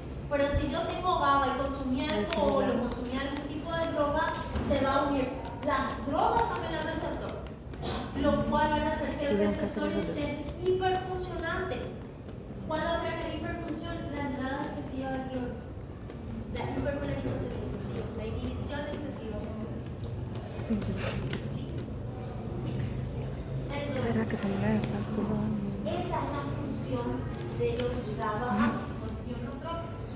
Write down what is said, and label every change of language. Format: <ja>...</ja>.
<es>Pero si yo tengo GABA y consumí alcohol o consumí algún tipo de droga, se va a unir las drogas también al receptor, lo cual va a hacer que el receptor esté hiperfuncionante. ¿Cuál va a ser la hiperfunción? La entrada excesiva del cloro, la hiperpolarización excesiva, la inhibición excesiva.</es> <pt>Entendi. Caraca, essa mulher faz tudo lá.</pt> <es>Esa es la función de los GABA-A, son ionotrópicos.</es>